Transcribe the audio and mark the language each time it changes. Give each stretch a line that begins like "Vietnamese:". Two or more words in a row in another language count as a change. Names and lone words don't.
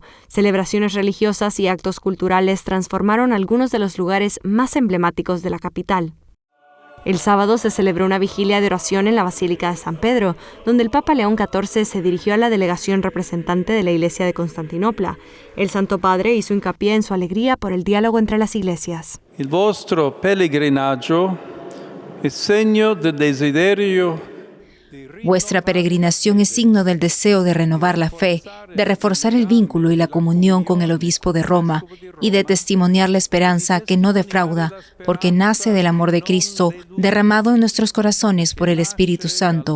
Spanish: Celebraciones religiosas y actos culturales transformaron algunos de los lugares más emblemáticos de la capital. El sábado se celebró una vigilia de oración en la Basílica de San Pedro, donde el Papa León XIV se dirigió a la delegación representante de la Iglesia de Constantinopla. El Santo Padre hizo hincapié en su alegría por el diálogo entre las iglesias.
Italian: Il vostro pellegrinaggio è segno del desiderio.
Spanish: Vuestra peregrinación es signo del deseo de renovar la fe, de reforzar el vínculo y la comunión con el obispo de Roma y de testimoniar la esperanza que no defrauda, porque nace del amor de Cristo, derramado en nuestros corazones por el Espíritu Santo.